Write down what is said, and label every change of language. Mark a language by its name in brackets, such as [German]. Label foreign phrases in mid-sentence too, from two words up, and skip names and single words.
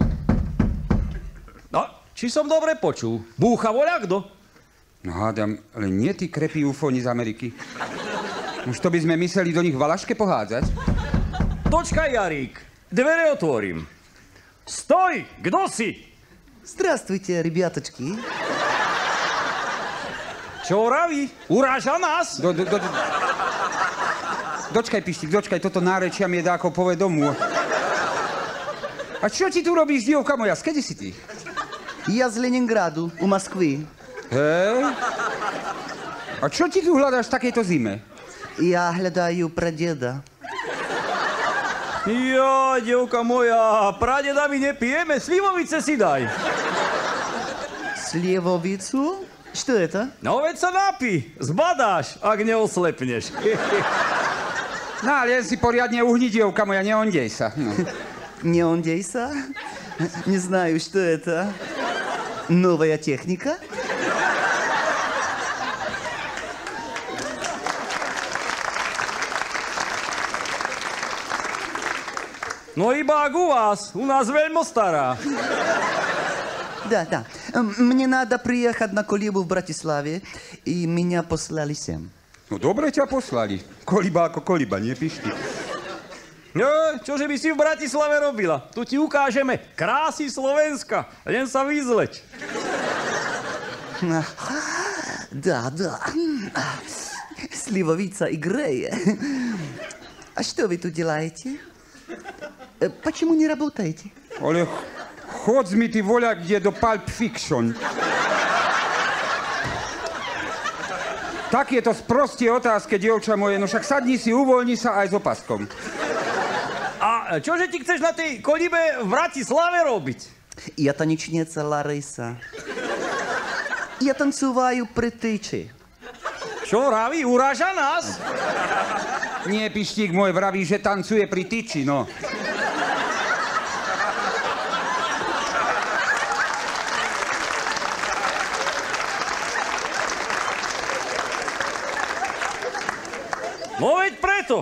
[Slovak] No, či som dobre počul? Búcha voľakdo? No hádam, ale nie tí krepí ufóni z Ameriky. Už to by sme mysleli do nich valaške pohádzať. Počkaj, Jarík, dvere otvorím. Stoj, kdo si? [Russian] Здравствуйте, ребяточки. [Slovak] Čo vraví? Uráža nás? Dočkaj, Pištík, dočkaj, toto nárečia mi je dáko povedomú. A čo ti tu robíš, dievka moja? Skedy si ty? [Russian] Я из Ленинграду, у Москвы. [Slovak] Hej? A čo ti tu hľadáš v takejto zime? [Russian] Я глядаю прадеда. [Slovak] Jo, dievka moja, pradeda my nepijeme, slivovice si daj. [Russian] Сливовицу? Что это? [Slovak] No veď sa napí, zbadáš, ak neoslepneš. No, ale si poriadne uhni, dievka moja, neondej sa. No. [Russian] Не ондейса? Не знаю, что это. Новая техника? [Slovak] No iba ak u nás veľmi stará. [Russian] Да. Мне надо приехать на колибу в Братиславе, и меня послали sem. [Slovak] No dobre ťa poslali. Koliba ako koliba, nie Pištík? No, čože by si v Bratislave robila? Tu ti ukážeme krásy Slovenska, len sa vyzleď. [Russian] Да. Сливовица играет. А что вы тут делаете? Почему не работаете? [Slovak] Ale chodz mi ty voľa, kde do Pulp Fiction. Tak je to sprostie otázke, dievča moje, no však sadni si, uvoľni sa aj s opaskom. A čože ti chceš na tej kolibe v Bratislave robiť? [Russian] Я танечница Лариса. Я танцеваю при тычи. [Slovak] Čo vraví? Uráža nás? Nie, Pištík môj, vraví, že tancuje pri tyči, no. No veď preto.